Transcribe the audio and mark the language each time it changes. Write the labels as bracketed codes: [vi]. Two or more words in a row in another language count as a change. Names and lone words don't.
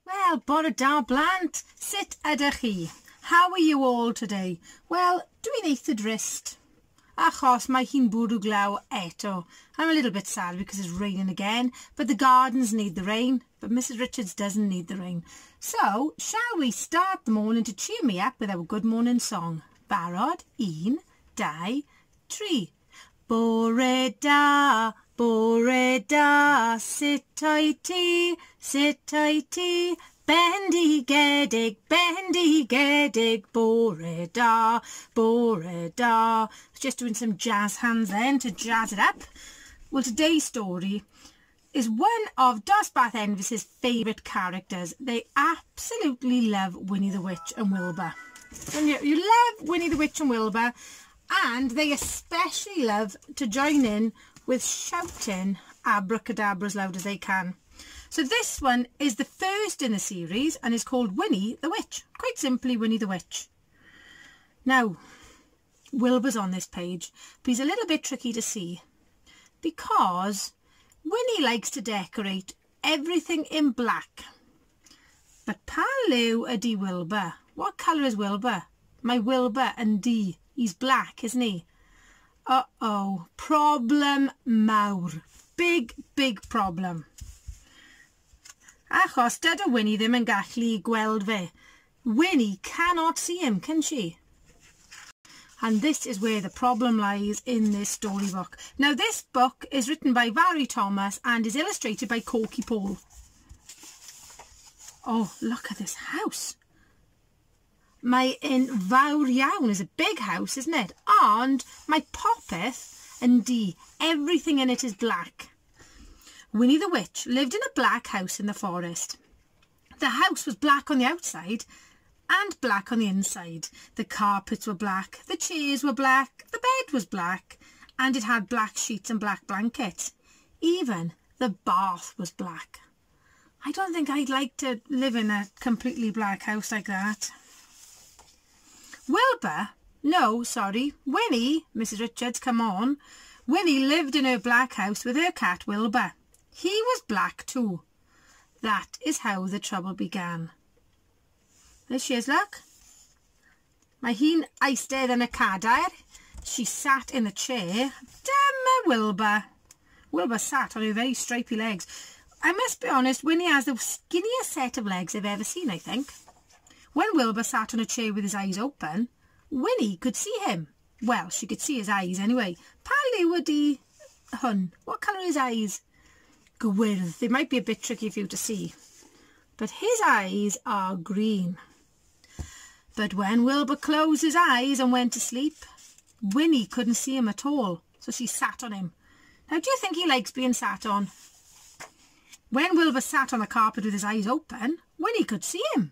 [cy] Wel, bore da blant, sut ydych chi? [en] How are you all today? Well, [cy] dwi'n eitha drist, achos mae hi'n bwrw glaw eto. [en] I'm a little bit sad because it's raining again, but the gardens need the rain, but Mrs. Richards doesn't need the rain. So, shall we start the morning to cheer me up with our good morning song? [cy] Barod, 1, 2, 3. Bore da, sut o'i ti, bendigedig, bore da. [en] Just doing some jazz hands then to jazz it up. Well, today's story is one of Dosbarth Envis's favourite characters. They absolutely love Winnie the Witch and Wilbur. And you love Winnie the Witch and Wilbur, and they especially love to join in with shouting abracadabra as loud as they can. So this one is the first in the series and is called Winnie the Witch. Quite simply, Winnie the Witch. Now, Wilbur's on this page, but he's a little bit tricky to see because Winnie likes to decorate everything in black. [cy] But pa liw ydi Wilbur. [en] What colour is Wilbur? My Wilbur and D. He's black, isn't he? Uh-oh. [cy] Problem mawr. [en] Big, big problem. [cy] Achos dyda Winnie ddim yn gallu gweld fe. [en] Winnie cannot see him, can she? And this is where the problem lies in this storybook. Now, this book is written by Valerie Thomas and is illustrated by Corky Paul. Oh, look at this house. [cy] Mae un fawr iawn. [en] It's a big house, isn't it? [cy] And mae popeth yn D. [en] Everything in it is black. Winnie the Witch lived in a black house in the forest. The house was black on the outside and black on the inside. The carpets were black, the chairs were black, the bed was black, and it had black sheets and black blankets. Even the bath was black. I don't think I'd like to live in a completely black house like that. Wilbur? No, sorry. Winnie, Mrs. Richards, come on. Winnie lived in her black house with her cat Wilbur. He was black too. That is how the trouble began. There she is, look. [cy] Mae hi'n eistedd yn y cadair. [en] She sat in the chair. Dyma Wilbur. Wilbur sat on her very stripy legs. I must be honest, Winnie has the skinniest set of legs I've ever seen, I think. When Wilbur sat on a chair with his eyes open, Winnie could see him. Well, she could see his eyes anyway. [cy] Pa liw ydi hwn? [en] What colour are his eyes? [cy] Gwyrdd. [en] They might be a bit tricky for you to see. But his eyes are green. But when Wilbur closed his eyes and went to sleep, Winnie couldn't see him at all, so she sat on him. Now, do you think he likes being sat on? When Wilbur sat on the carpet with his eyes open, Winnie could see him.